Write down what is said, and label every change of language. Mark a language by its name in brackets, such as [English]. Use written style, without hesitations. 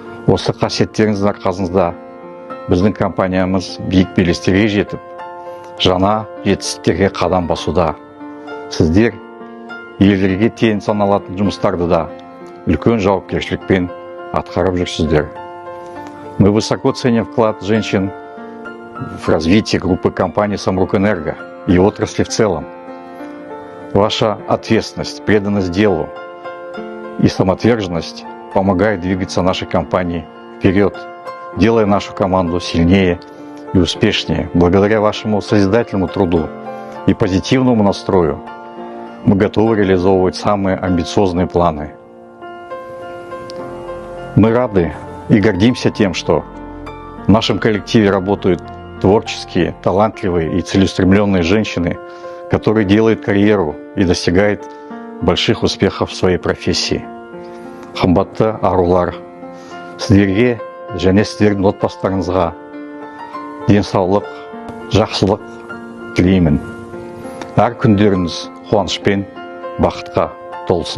[Kazakh] Осы қасиеттеріңіздің арқасында біздің компаниямыз биік белестерге жетіп, жаңа жетістіктерге қадам басуда. Сіздер елдерге тең саналатын жұмыстарды да үлкен жауапкершілікпен атқарып жүрсіздер. [Russian] Мы высоко ценим вклад женщин в развитие группы компаний «Самрук-Энерго» и отрасли в целом. Ваша ответственность, преданность делу и самоотверженность помогает двигаться нашей компании вперед, делая нашу команду сильнее и успешнее. Благодаря вашему созидательному труду и позитивному настрою мы готовы реализовывать самые амбициозные планы. Мы рады и гордимся тем, что в нашем коллективе работают творческие, талантливые и целеустремленные женщины, которые делают карьеру и достигают больших успехов в своей профессии. [Kazakh] Қымбатты арулар, сіздерге және сіздердің отбасыларыңызға денсаулық, жақсылық тілеймін. Әр күндеріңіз қуанышпен, бақытқа толсын.